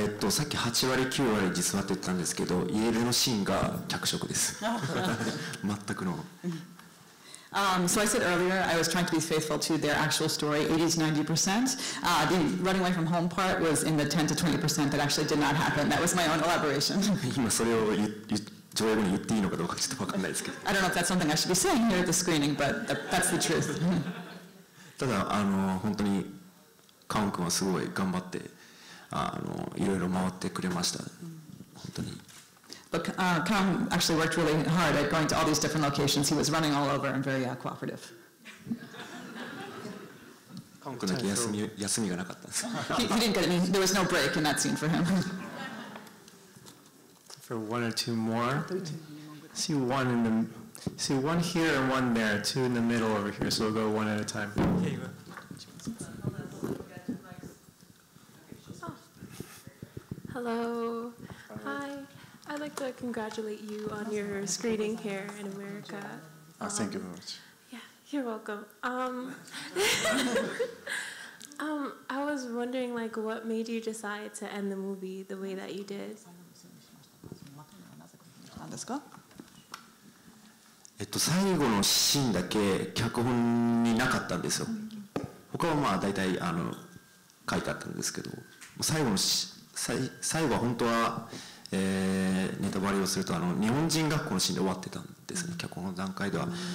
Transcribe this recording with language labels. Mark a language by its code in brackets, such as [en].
[ja] さっき8割9割実話って言ったんですけど、家出のシーンが脚色です。全くの。 [en] So I said earlier I was trying to be faithful to their actual story, 80s, 90%. The running away from home part was in the 10 to 20% that actually did not happen. That was my own elaboration. [ja] 今それを上映後に言っていいのかどうかちょっと分かんないですけど。 [en] I don't know if that's something I should be saying here at the screening, but that's the truth. [ja] ただ本当にカウン君はすごい頑張っていろいろ回ってくれました。本当に。 [en] But Kaung actually worked really hard at going to all these different locations. He was running all over and very cooperative. [ja] カウン君だけ休みがなかったんです。 [en] He didn't get any. There was no break in that scene for him. For one or two more. See one here and one there. Two in the middle over here. So we'll go one at a time. Hello. Hi. I'd like to congratulate you on your screening here in America. Thank you very much. Yeah, you're welcome. I was wondering, what made you decide to end the movie the way that you did? [ja] 最後のシーンだけ脚本になかったんですよ。他は大体書いてあったんですけど、最後は本当はネタバレをすると日本人学校のシーンで終わってたんですね、脚本の段階では。